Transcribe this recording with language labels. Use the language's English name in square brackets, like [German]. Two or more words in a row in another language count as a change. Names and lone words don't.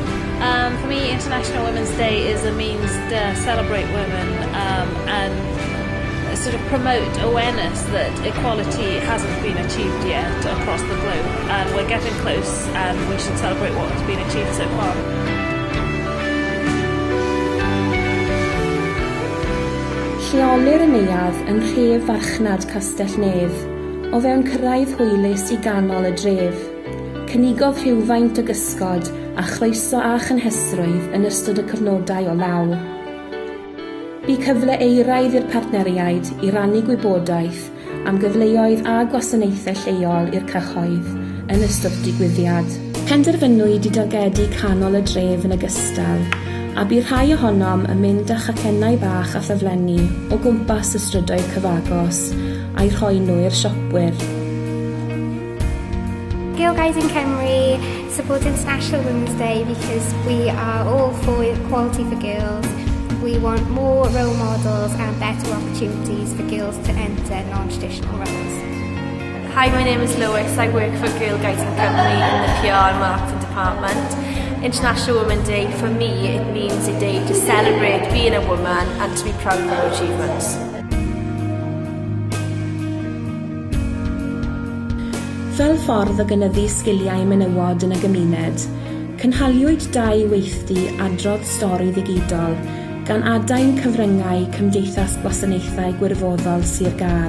[English] For me, International Women's Day is a means to celebrate women and sort of promote awareness that equality hasn't been achieved yet across the globe, and we're getting close and we should celebrate what's been achieved so far. [Welsh] Lleolir y neuadd yn rhef farchnad Castell Nedd, o fewn cyrraedd hwylus i ganol y dref. Cynigodd rhywfaint o gysgod a chroeso a chynhesrwydd yn ystod y cyfnodau o law. Bu cyfle euraidd i'r partneriaid i rannu gwybodaeth am gyfleoedd a gwasanaethau lleol i'r cyhoedd yn ystod digwyddiad. Penderfynwyd i dargedu canol y dref yn ogystal, a bu rhai ohonom yn mynd â chacennau bach a ffeflenni o gwmpas y strydoedd cyfagos a'i rhoi nhw i'r siopwyr. [English] Girl Guides in Cymru support International Women's Day because we are all for equality for girls. We want more role models and better opportunities for girls to enter non-traditional roles. Hi, my name is Lois. I work for Girl Guiding Company in the PR and Marketing Department. International Women's Day, for me, it means a day to celebrate being a woman and to be proud of our achievements. [Welsh] Fel ffordd o gynyddu sgiliau menywod yn y gymuned, cynhaliwyd 2 weithdy adrodd stori ddigidol gan adain cyfryngau cymdeithas gwasanaethau gwirfoddol Sir Gar.